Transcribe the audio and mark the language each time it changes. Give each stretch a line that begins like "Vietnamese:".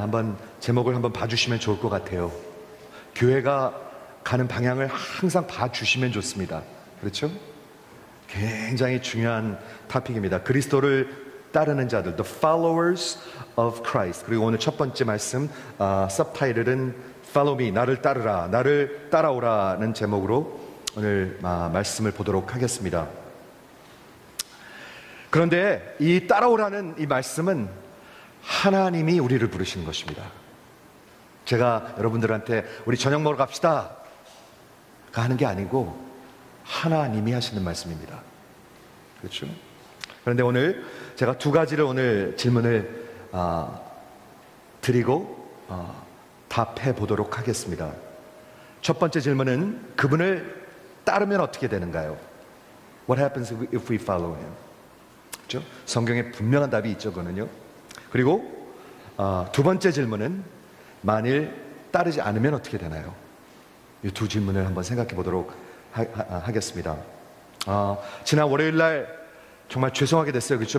Korean: 한번 제목을 한번 봐주시면 좋을 것 같아요. 교회가 가는 방향을 항상 봐주시면 좋습니다. 그렇죠? 굉장히 중요한 토픽입니다. 그리스도를 따르는 자들,
English: the followers of Christ.
Korean: 그리고 오늘 첫 번째 말씀 서브타이틀은
English: Follow me,
Korean: 나를 따르라, 나를 따라오라는 제목으로 오늘 말씀을 보도록 하겠습니다. 그런데 이 따라오라는 이 말씀은 하나님이 우리를 부르시는 것입니다. 제가 여러분들한테 우리 저녁 먹으러 갑시다 하는 게 아니고 하나님이 하시는 말씀입니다. 그렇죠? 그런데 오늘 제가 두 가지를 오늘 질문을 드리고 답해 보도록 하겠습니다. 첫 번째 질문은 그분을 따르면 어떻게 되는가요?
English: What happens if we follow him?
Korean: 그렇죠? 성경에 분명한 답이 있죠, 그거는요. 그리고 두 번째 질문은 만일 따르지 않으면 어떻게 되나요? 이 두 질문을 한번 생각해 보도록 하겠습니다. 지난 월요일 날 정말 죄송하게 됐어요. 그렇죠?